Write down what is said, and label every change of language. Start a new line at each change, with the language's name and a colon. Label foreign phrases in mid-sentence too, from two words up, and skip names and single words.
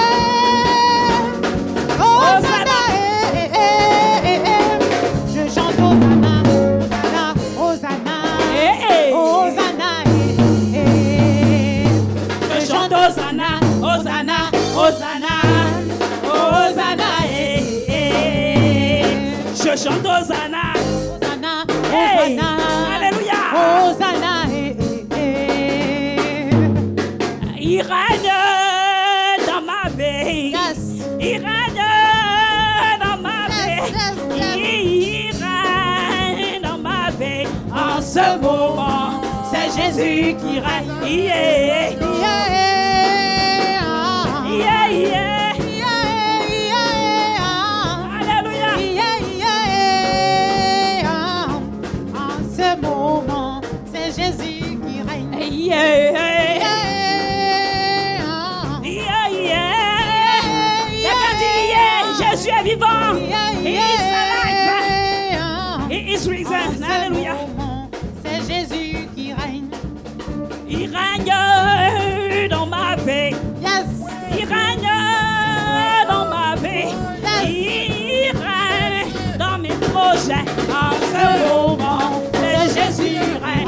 French: Hosanna. Je chante Hosanna. Hosanna. Hosanna. Je chante Hosanna. Hosanna. Hosanna. Hosanna. Je chante Hosanna. Hosanna. Hey. Hosanna. Alléluia. Hosanna. Il règne dans ma vie. Yes. Il règne dans ma vie.
English: Yes, yes,
French: Il règne dans ma vie. En ce moment, c'est Jésus qui règne. Yeah. Yeah, yeah. Alléluia. En ce moment, c'est Jésus qui règne. Yeah. Yeah, yeah. Quelqu'un dit yeah. Jésus est vivant.
English: He is alive. He is risen.
French: Alléluia. C'est Jésus qui règne. Il règne dans ma vie. Yes. Il règne dans ma vie. Il règne dans mes projets. En ce moment, c'est Jésus règne.